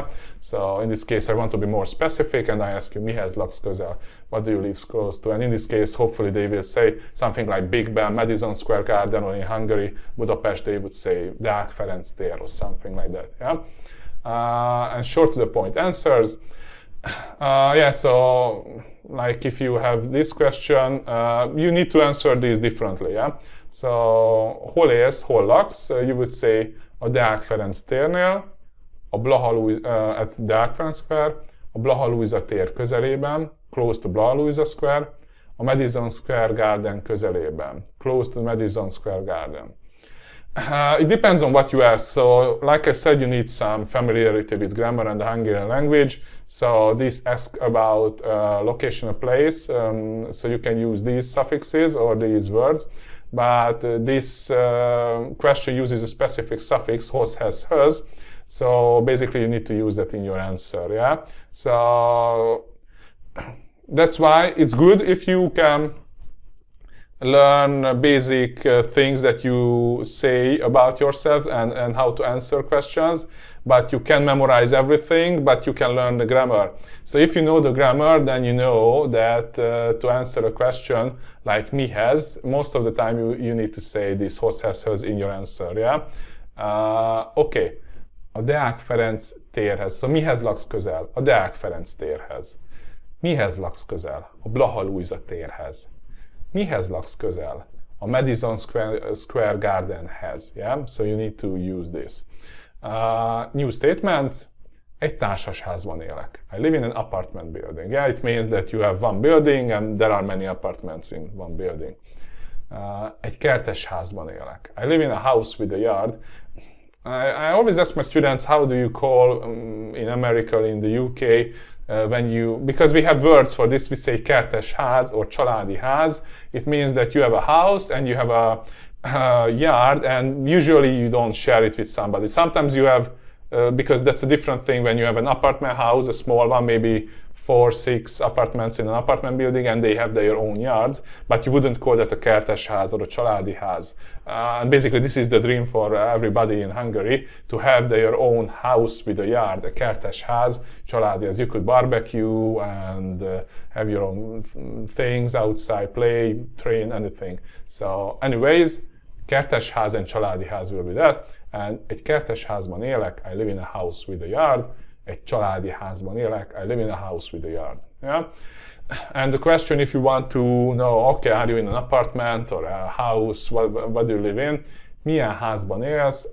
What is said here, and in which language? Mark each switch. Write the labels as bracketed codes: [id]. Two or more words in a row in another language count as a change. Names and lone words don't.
[en] So in this case, I want to be more specific, and I ask you, [hu] mihez laksz közel? [en] What do you live close to? And in this case, hopefully they will say something like Big Ben, Madison Square Garden, or in Hungary, Budapest, they would say Deák Ferenc tér or something like that, yeah? And short to the point answers. Yeah, so like if you have this question, you need to answer these differently, yeah? So [hu] hol élsz, hol laksz? [en] You would say [hu] a Deák Ferenc térnél, [en] at Deák Ferenc Square, [hu] a Blaha Lujza tér közelében, [en] close to Blaha Lujza Square, [hu] a Madison Square Garden közelében, [en] close to Madison Square Garden. It depends on what you ask. So, like I said, you need some familiarity with grammar and the Hungarian language. So, this asks about location of place. So, you can use these suffixes or these words. But this question uses a specific suffix, [hu] hoz, hez, höz. [en] So, basically, you need to use that in your answer. Yeah. So, that's why it's good if you can learn basic things that you say about yourself and how to answer questions, but you can memorize everything, but you can learn the grammar. So if you know the grammar, then you know that to answer a question like mihez, most of the time you need to say this [hu] hoz, hez, höz [en] in your answer, yeah? [hu] Okay, a Deák Ferenc térhez. So mihez laksz közel? A Deák Ferenc térhez. Mihez laksz közel? A Blaha Lujza térhez. Mihez laksz közel? A Madison Square Gardenhez. Yeah? [en] So you need to use this. New statements. [hu] Egy társasházban élek. [en] I live in an apartment building. Yeah, it means that you have one building and there are many apartments in one building. [hu] Egy kertes házban élek. [en] I live in a house with a yard. I always ask my students, how do you call in America, in the UK, Because we have words for this, we say [hu] kertes ház [en] or [hu] családi ház. [en] It means that you have a house and you have a yard, and usually you don't share it with somebody. Sometimes you have, because that's a different thing when you have an apartment house, a small one, maybe 4, 6 apartments in an apartment building, and they have their own yards, but you wouldn't call that a [hu] kertes ház [en] or a [hu] családi ház. [en] And basically this is the dream for everybody in Hungary, to have their own house with a yard, [hu] a kertes ház, családi ház. [en] You could barbecue and have your own things outside, play, train, anything. So anyways, [hu] kertes ház [en] and [hu] családi ház [en] will be that. [hu] And egy kertes házban élek, [en] I live in a house with a yard. [hu] Egy családi házban élek, [en] I live in a house with a yard. Yeah? And the question, if you want to know, okay, are you in an apartment or a house, what do you live in? [hu] Milyen házban élsz?